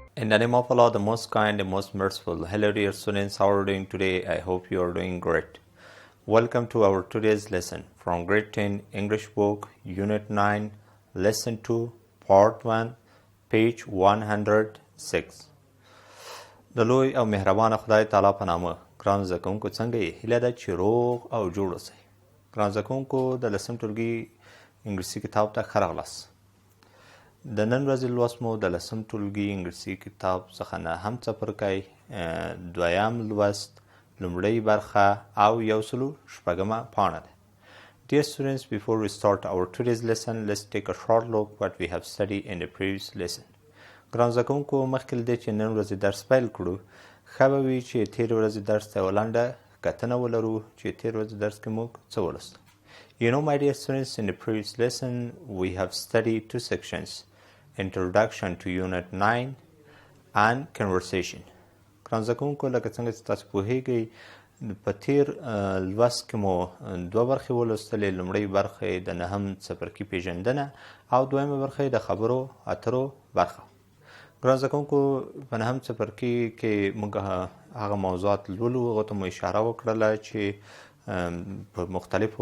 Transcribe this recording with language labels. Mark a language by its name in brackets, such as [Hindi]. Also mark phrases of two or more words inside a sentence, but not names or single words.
[English] In the name of Allah, the most kind, the most merciful. Hello dear students, how are you doing today? I hope you are doing great. Welcome to our today's lesson from grade 10 English book, Unit 9, Lesson 2, Part 1, page 106. [Pashto] د لوی او مهربان خدای تعالی په نامه. ګران زده کوونکو څنګه یې؟ هیله ده چې روغ او جوړ اوسئ. ګران زده کوونکو د لسم ټولګي انګلیسي کتاب ته ښه راغلاست. د نن ورځې لوست مو د لسم ټولګي انګلیسي کتاب څخه نه هم څپرکی دویم لوست لومړۍ برخه او 106مه پاڼه ده. [English] Dear students, before we start our today's lesson, let's take a short look what we have studied in the previous lesson. [Pashto] ګران زده کوونکو مخکې له دې چې نن ورځې درس پیل کړو ښه به وي چې تېرې ورځې درس ته یوه لنډه کتنه ولرو چې تېرې ورځې درس کې موږ څه ولوستل. [English] You know, my dear students, in the previous lesson we have studied two sections, Introduction to Unit 9 and Conversation. [Pashto] ګران زده کوونکو لکه څنګه چې تاسو پوهیږئ په تېر لوست کې مو دوه برخې ولوستلې. لومړۍ برخه یې د نهم څپرکي پیژندنه او دویمه برخه یې د خبرو اترو برخه. ګران زده کوونکو په نهم څپرکي کې موږ هغه موضوعات لولو، هغو ته مو اشاره وکړله چې په مختلفو